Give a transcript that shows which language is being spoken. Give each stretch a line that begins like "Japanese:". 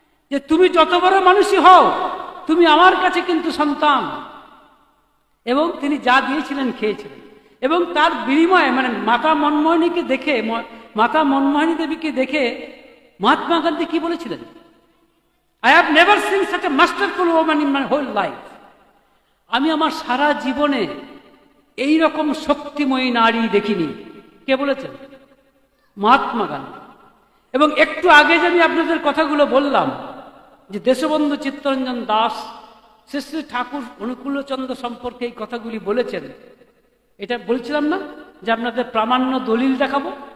Bangla: যে তুমি যত বড় মানুষই হও, তুমি আমার কাছে কিন্তু সন্তান। এবং তিনি যা দিয়েছিলেন খেয়েছিলেন, এবং তার বিনিময়ে মাতা মনমোহিনীকে দেখে, মাতা মনমোহিনী দেবীকে দেখে মহাত্মা গান্ধী কি বলেছিলেন?
English: I have never seen such a masterful woman in my whole life.
Bangla: আমি আমার সারা জীবনে এই রকম শক্তিময়ী নারী দেখিনি। কে বলেছেন? মহাত্মা গান্ধী। এবং একটু আগে যে আমি আপনাদের কথাগুলো বললাম, যে দেশবন্ধু চিত্তরঞ্জন দাস শ্রী ঠাকুর অনুকূলচন্দ্র সম্পর্কে এই কথাগুলি বলেছেন, এটা বলছিলাম না যে আপনাদের প্রামাণ্য দলিল দেখাবো?